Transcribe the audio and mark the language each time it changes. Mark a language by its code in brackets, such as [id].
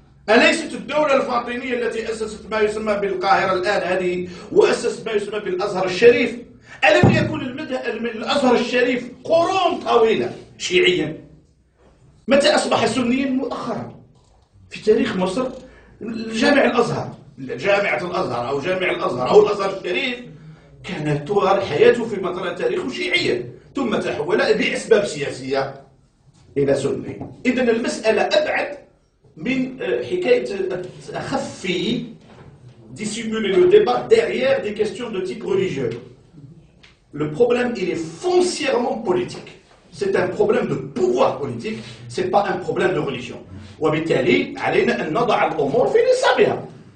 [ar] أليست الدولة الفاطمية التي أسست ما يسمى بالقاهرة الآن هذه، وأسست ما يسمى بالأزهر الشريف؟ ألم يكن الأزهر الشريف قرون طويلة شيعيا؟ متى أصبح سنيا؟ مؤخرا في تاريخ مصر. جامعة الأزهر أو جامع الأزهر أو الأزهر الشريف كانت طوال حياته في فترة تاريخه شيعيا، ثم تحول بأسباب سياسية إلى سني. إذن المسألة أبعد من حكاية التخفي [fr] dissimuler le débat derrière des questions de type religieux. Le problème, il est foncièrement politique. c'est un problème de pouvoir politique, c'est pas un problème de religion. [ar] وبالتالي علينا أن نضع الأمور في نصابها.